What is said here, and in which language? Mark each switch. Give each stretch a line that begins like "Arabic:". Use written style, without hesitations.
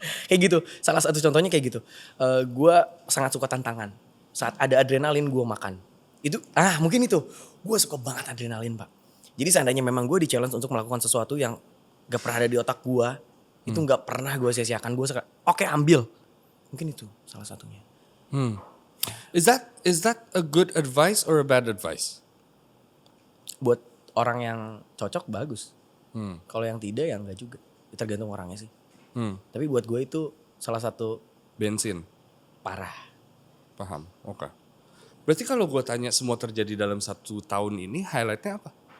Indonesian: Kayak gitu. Salah satu contohnya kayak gitu. Gue sangat suka tantangan. Saat ada adrenalin gue makan. Itu mungkin itu. Gue suka banget adrenalin pak. Jadi seandainya memang gue di challenge untuk melakukan sesuatu yang gak pernah ada di otak gue. Itu gak pernah gue sia-siakan. Gue suka oke ambil. Mungkin itu salah satunya.
English: Is that a good advice or a bad advice?
Indonesian: Buat orang yang cocok bagus. Kalau yang tidak ya enggak juga. Tergantung orangnya sih. Tapi buat gue itu salah satu Bensin. parah. Paham. Oke. Berarti kalau gue tanya semua terjadi dalam 1 tahun ini, highlightnya apa?